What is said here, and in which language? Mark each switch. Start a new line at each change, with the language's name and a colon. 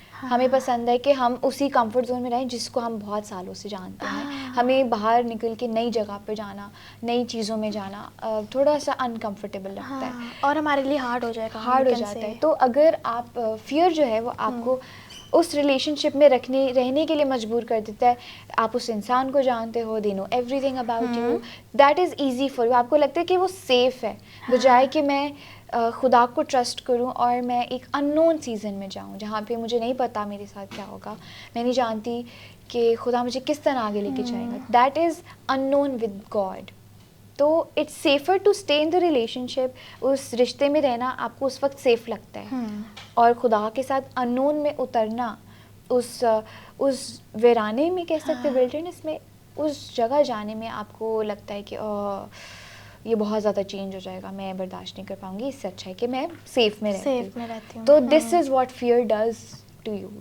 Urdu: ہمیں پسند ہے کہ ہم اسی کمفرٹ زون میں رہیں جس کو ہم بہت سالوں سے جانتے ہیں. ہمیں باہر نکل کے نئی جگہ پہ جانا, نئی چیزوں میں جانا تھوڑا سا انکمفرٹیبل لگتا ہے, اور ہمارے لیے ہارڈ ہو جاتا ہے. تو اگر آپ فیئر جو ہے وہ آپ کو اس ریلیشن شپ میں رہنے کے لیے مجبور کر دیتا ہے. آپ اس انسان کو جانتے ہو,
English: They know everything about you, that is easy for you.
Urdu: آپ کو لگتا ہے کہ وہ سیف ہے, بجائے کہ میں خدا کو ٹرسٹ کروں اور میں ایک ان نون سیزن میں جاؤں جہاں پہ مجھے نہیں پتا میرے ساتھ کیا ہوگا, میں نہیں جانتی کہ خدا مجھے کس طرح آگے لے کے جائے گا.
English: That is unknown with God. تو it's safer to stay in the relationship.
Urdu: اس رشتے میں رہنا آپ کو اس وقت سیف لگتا ہے, اور خدا کے ساتھ ان نون میں اترنا, اس ویرانے میں کہہ سکتے, ولڈرنس میں, اس جگہ جانے میں آپ کو لگتا ہے کہ یہ بہت زیادہ چینج ہو جائے گا, میں برداشت نہیں کر پاؤں گی, اس سے اچھا ہے کہ میں سیف میں رہتی ہوں. تو
English: This is what fear does to you.